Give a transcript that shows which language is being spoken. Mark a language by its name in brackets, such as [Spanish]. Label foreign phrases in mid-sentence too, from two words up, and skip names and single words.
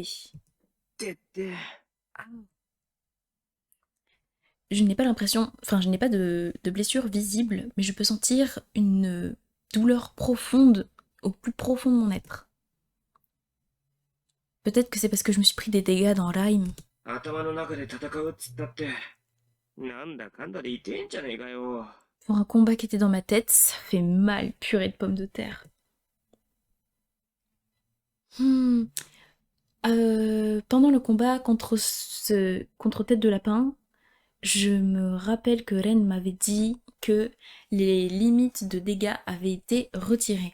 [Japanese] てって。 [French] Je n'ai pas l'impression, enfin je n'ai pas de blessure visible, mais je peux sentir une douleur profonde au plus profond de mon être. Peut-être que c'est parce que je me suis pris des dégâts dans Rime. [Japanese] 頭の中で戦うっつったって、なんだかんだで痛えんじゃねえかよ。 [French] Pour un combat qui était dans ma tête, ça fait mal, purée de pommes de terre. Pendant le combat contre Tête de Lapin, je me rappelle que Ren m'avait dit que les limites de dégâts avaient été retirées.